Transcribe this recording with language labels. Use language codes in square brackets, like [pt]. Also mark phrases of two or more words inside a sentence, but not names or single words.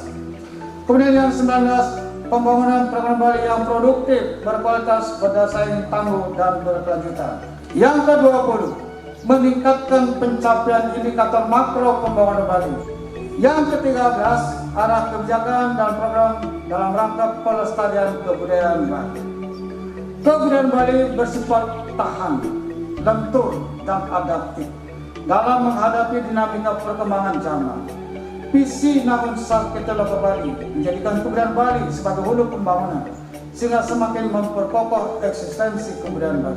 [id] Kemudian yang 19 pembangunan program Bali yang produktif, berkualitas, berdasarkan tangguh, dan berkelanjutan. Yang ke-20 meningkatkan pencapaian indikator makro pembangunan Bali. Yang ke-13 arah kebijakan dan program dalam rangka pelestarian kebudayaan Bali. Kebudayaan Bali bersifat tahan, lentur, dan adaptif dalam menghadapi dinamika perkembangan zaman. Visi Nangun Sakyati Loka Bali menjadikan kebudayaan Bali sebagai hulu pembangunan sehingga semakin memperkokoh eksistensi kebudayaan Bali.